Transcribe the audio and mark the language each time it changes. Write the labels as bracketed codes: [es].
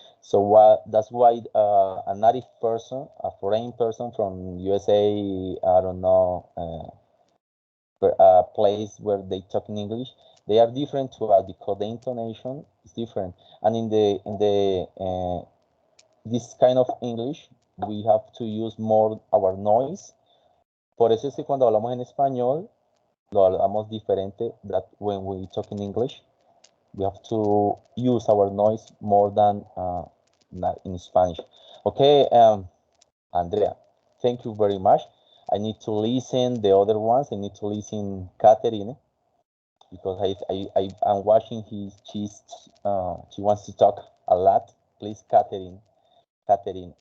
[en] So that's why a native person, a foreign person from USA, I don't know, a place where they talk in English, they are different to us because the intonation is different. And in the this kind of English, we have to use more our noise. [es] Por eso es que cuando hablamos en español, lo hablamos diferente [en] that when we talk in English. We have to use our noise more than in Spanish. Okay, Andrea, thank you very much. I need to listen the other ones. I need to listen Catherine because I'm watching she wants to talk a lot. Please, Catherine. Catherine.